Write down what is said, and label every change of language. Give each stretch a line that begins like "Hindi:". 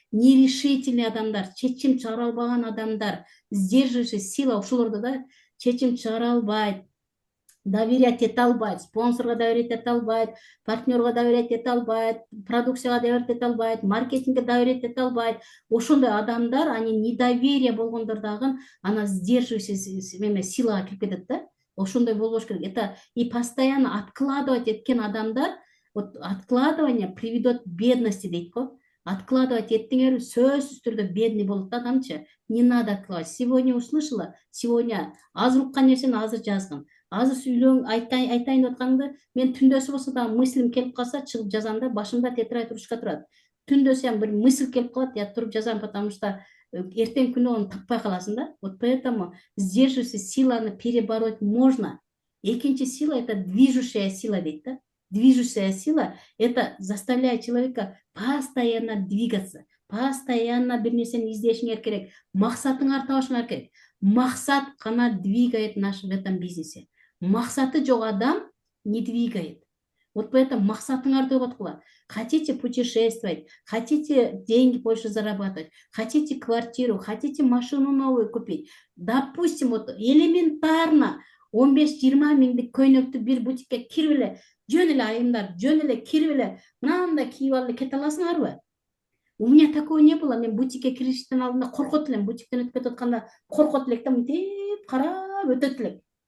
Kyrgyz: Нерешительный адамдар, чечим чыгара албаган адамдар, сдерживающий сила ушуларда да, чечим чыгара албайт, доверять эте албайт, спонсорго доверять эте албайт, партнерго доверять эте албайт, продукцияга доверять эте албайт, маркетингге доверять эте албайт. Ошондой адамдар, они недоверие болгондор дагы ана сдерживающий силага кирип кетет да. Ошондой болбош керек.
Russian: Это и постоянно откладывать эткен адамдар, вот откладывание приведет к бедности дейт го.
Kyrgyz: Откладывать еттиңер сөзсүз түрдө бедный болот да адамчы. Не надо откладывать. Сегодня услышала, сегодня азыр уккан нерсени азыр жазгын. Азыр сүйлөң айтайын деп атканды мен түндөсү болсо да мыслим келип калса чыгып жазам да, башымда тетрадь ручка турат. Түндөсү бир мысль келип калат, я туруп жазам, потому что эртең күнү оны таппай каласың да.
Russian: Вот поэтому сдерживающая силаны перебороть можно. Экинчи сила это движущая сила дейт да. Движущая сила это заставляет человека постоянно двигаться, постоянно бир нерсени издешиңер керек, максатыңарды табышыңар керек.
Kyrgyz: Максат гана двигает наш в этом бизнесе. Максаты жок адам не двигает.
Russian: Вот поэтому максатыңарды ойготкула. Хотите путешествовать, хотите деньги больше зарабатывать, хотите квартиру, хотите машину новую купить.
Kyrgyz: Допустим, вот элементарно 15-20 миңдик көйнөктү бир бутикке кирип эле, жөн эле айымдар, жөн эле кирип эле, мынандай кийип алып кете аласыңарбы? У меня такого не было. Мен бутикке киришиштен алдында коркот элем. Бутиктен өтүп кетип атканда коркот элек да, мынтип карап өтөт элек.